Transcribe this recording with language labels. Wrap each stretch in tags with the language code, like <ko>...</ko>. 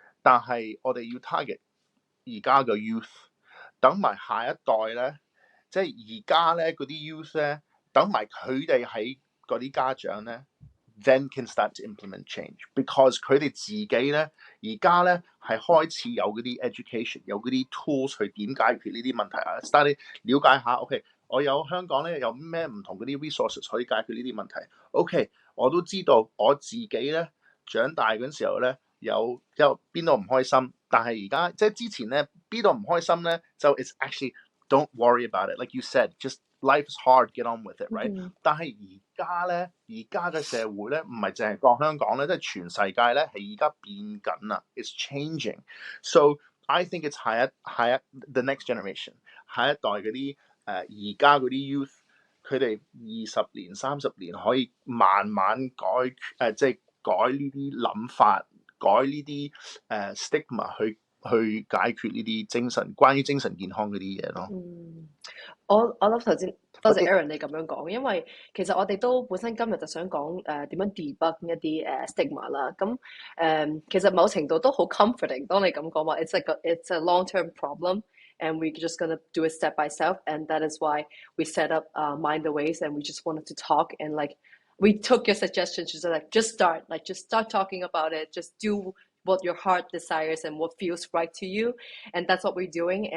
<yue>但係我哋要 target 而家嘅 youth， 等埋下一代咧，即係而家咧嗰啲 youth 咧，等埋佢哋喺嗰啲家長咧 ，</yue> <en>then can start to implement change，</en> <yue>because 佢哋自己咧而家咧係開始有嗰啲 education， 有嗰啲 tools 去點解決呢啲問題啊 ，start 了解下 ，OK， 我有香港咧有咩唔同嗰啲 resources 可以解決呢啲問題 ，OK， 我都知道我自己咧長大嗰陣時候咧。有邊度唔開心，但係而家即係之前咧邊度唔開心咧，就</yue> <en>it's actually don't worry about it. Like you said, just life is hard, get on with it, right？</en> <yue>但係而家咧，而家嘅社會咧，唔係淨係講香港咧，即係全世界咧係而家變緊啊 ，</yue> <en>it's changing. So I think it's</en> <yue>下一</yue> <en>the next generation</en> <yue>下一代嗰啲而家嗰啲 youth， 佢哋20年、30年可以慢慢即係改呢啲諗法。改呢啲stigma 去解決呢啲關於精神健康嗰啲嘢咯。我諗頭先多謝 Aaron 你咁樣講，因為其實我哋都本身今日就想講點樣 debug 一啲stigma 啦。咁其實某程度都好 comforting。當你咁講話</yue> <en>it's a long-term problem and we're just gonna do it step by step and that is why we set up Mind the Ways and we just wanted to talk and like we took your suggestions just start talking about it, just do what your heart desires and what feels right to you, and that's what we're doing.</en>